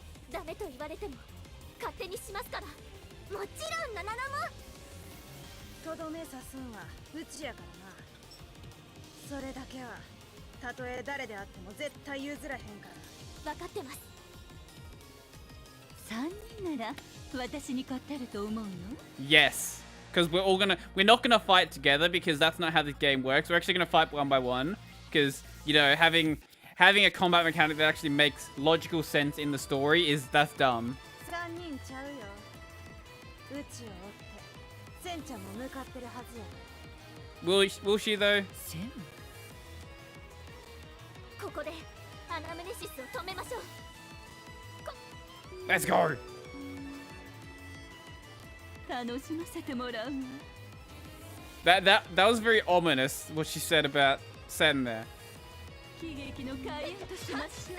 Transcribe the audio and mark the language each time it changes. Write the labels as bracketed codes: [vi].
[ja] ダメと言われても勝手にしますから。もちろんナナナも。とどめ刺すんはうちやからな。それだけはたとえ誰であっても絶対譲らへんから。分かってます。 3人なら私に勝てると思うの？ [en] Yes. Because we're not gonna fight together because that's not how this game works. We're actually gonna fight one by one. Because, you know, having a combat mechanic that actually makes logical sense in the story that's dumb. [ja] 3人ちゃうよ。うちを追ってセンちゃんも向かってるはずや。 [en] Will she though? [ja] セン？ここでアナムネシスを止めましょう。 [en] Let's go. [ja] 楽しませてもらうわ。 [en] That was very ominous what she said about Sen there. [ja] 悲劇の開演としましょう。